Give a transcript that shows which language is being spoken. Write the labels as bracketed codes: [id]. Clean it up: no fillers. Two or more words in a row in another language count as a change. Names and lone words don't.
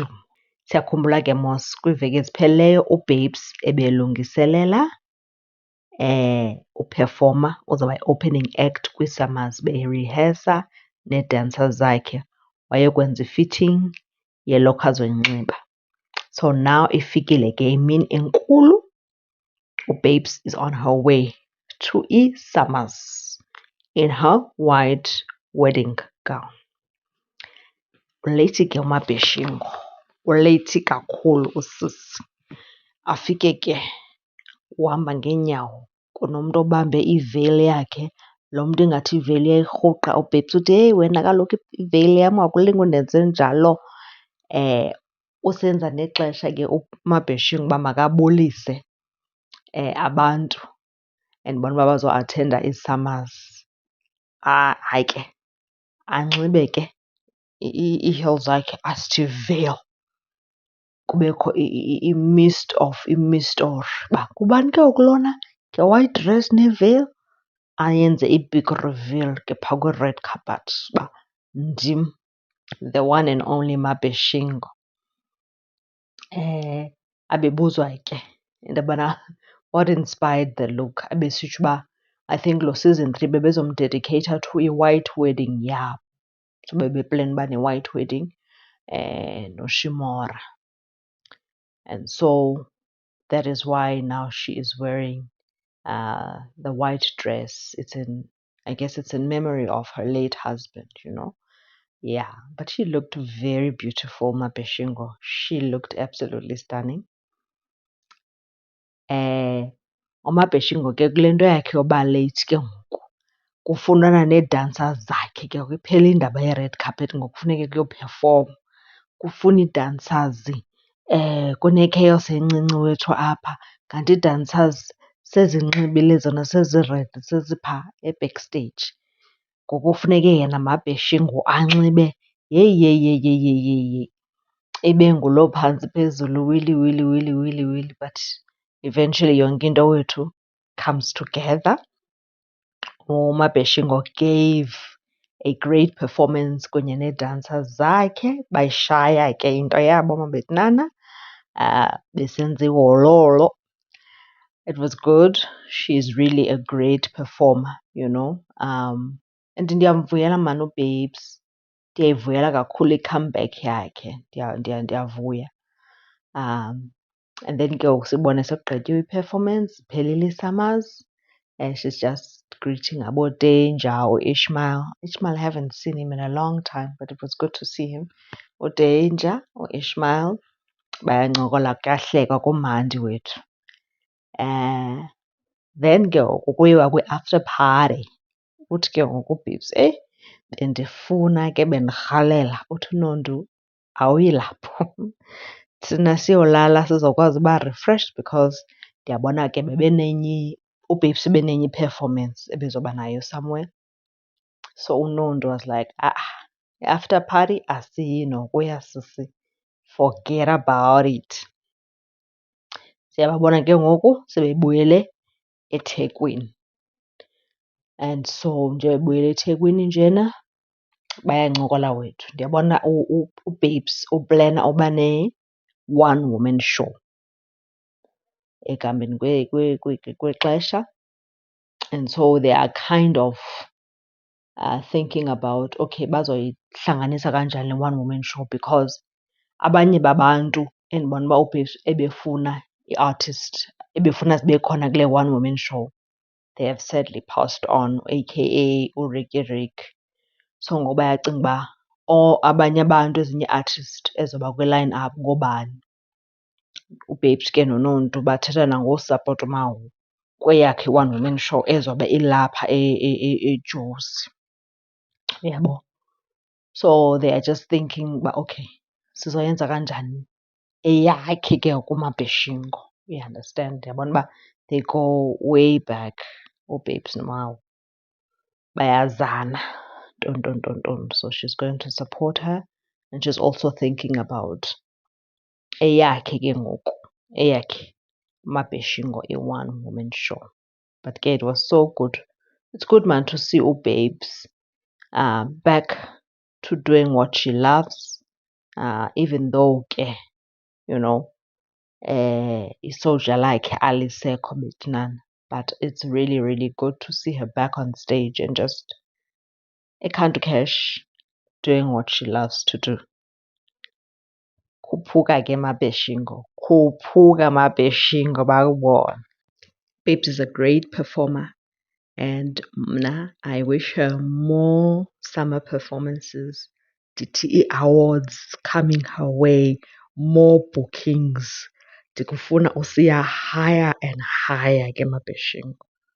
[xh] Siyakhumbula ke mos kwiiveki ezipheleleyo uBabes ebelungiselela uphefoma, uzawuba yi- [en] opening act [xh] kwiSummers, berihesa nee-dancers zakhe. Wayekwenza i-fitting yelokhwe azoyinxiba. So now ifikile ke imini enkulu. [en] uBabes is on her way to iSummers in her white wedding gown. [xh] Uleyithi ke uMabheshingo, uleyithi kakhulu usisi. Afike ke uhamba ngeenyawo kunomntu obambe iveyili yakhe. Lo mntu ingathi iveyili iyayirhuqa. uBabes uthi, heyi wena kaloku iveyili yam akulinge undenze njalo. Usenza nexesha ke uMabheshingo uba makabulise abantu endibona uba bazoathenda iSummers. Hayi ke anxibe ke ii-heels zakhe asithi veil, kubekho i-mist or uba ngubani ke ngoku lona nge- [en] white dress [xh] ne-veil. Ayenze i- [en] big reveal [xh] ke phaa kwi- [en] red carpet [xh] uba ndim, [en] the one and only Mabheshingo. [xh] Abebuzwa ke into yobana [en] what inspired the look. [xh] Ebesitsho uba [en] I think [xh] lo season 3 bebezomdediceyitha to i- [en] white wedding [xh] yabo. So bebeplana uba ne- [en] white wedding [xh] noShimora. [en] And so that is why now she is wearing the white dress. I guess it's in memory of her late husband, you know. Yeah, but she looked very beautiful, Mabheshingo. She looked absolutely stunning. [xh] uMabheshingo ke kule nto yakhe yoba late ke ngoku kufunana nee-dancers zakhe ke ngoku. Iphela indaba ye- [en] red carpet [xh] ngoku kufuneke kuyophefoma. Kufuna ii-dancers, kune-chaos encinci wethu apha. Kanti ii-dancers sezinxibile zona seziredi seziphaa e-backstage. Ngoku kufuneke yena Mabheshingo anxibe yeyi ibe ngulo phantsi phezulu wili wili wili wili wili, [en] but eventually [xh] yonke into wethu [en] comes together. [xh] uMabheshingo [en] gave a great performance [xh] kunye nee-dancers zakhe. Bayishaya ke into yabo mabetnana. Besenza ihololo. [en] It was good. She is really a great performer, you know. [xh] And ndiyamvuyela maan uBabes. Ndiyayivuyela kakhulu i-comeback yakhe. Ndiyavuya. And then ke ngoku sibone sekugqityiwe i-performance, iphelile iSummers. [en] She's just greeting aboDanger, uIshmael. Ishmael, I haven't seen him in a long time, but it was good to see him. [xh] uDanger, uIshmael, bayancokola kuyahlekwa kumandi wethu. Then ke ngoku kuyiwa kwi- [en] after party. [xh] Uthi ke ngoku uBabes, bendifuna ke bendirhalela. Uthi Nontu awuyi lapho. Thina siyolala sizokwazi uba [en] refreshed because [xh] ndiyabona ke uBabes ebenenye i-performance ebezoba nayo somewhere. So uNontu [en] was like, [xh] i- [en] after party [xh] asiyi nokuya sisi, [en] forget about it. [xh] Siyababona ke ngoku sebebuyele eThekwini. And so nje bebuyele eThekwini njena bayancokola wethu. Ndiyabona uBabes uplana uba ne- [en] one woman show [xh] ekuhambeni kwexesha. [en] And so they are kind of thinking about, [xh] okay, bazoyihlanganisa kanjani le [en] one woman show, [xh] because abanye babantu endibona uba uBabes ebefuna i-artist ebefuna zibe khona kule [en] one woman show, they have sadly passed on, [xh] aka uRicky Rick. So ngoku bayacinga uba abanye abantu, ezinye ii-artist ezoba kwi- [en] line up [xh] ngoobani. uBabes ke noNontu bathetha nangoSupport Mawu kweyakhe i- [en] one woman show [xh] ezobe ilapha eJozi. Uyabo? [en] So they are just thinking uba okay, [xh] sizoyenza kanjani eyakhe ke ngoku uMabheshingo. [en] You understand? Ndiyabona uba they go way back, [xh] uBabes noMawu. Bayazana, nton. [en] So she's going to support her, and she's also thinking about [xh] eyakhe ke ngoku, eyakhe uMabheshingo [en] i-one woman show. But ke it was so good. It's good man to see uBabes back to doing what she loves, even though ke, you know, isoldier like [xh] alisekho betnana. [en] But it's really, really good to see her back on stage and just eKhantu Cash doing what she loves to do. [xh] Khuphuka ke Mabeshingo. Khuphuka Mabeshingo bakubona. [en] Babes is a great performer, and mna I wish her more summer performances. DTE awards coming her way, more bookings. [xh] Ndikufuna usiya [en] higher and higher [xh] ke Mabeshingo.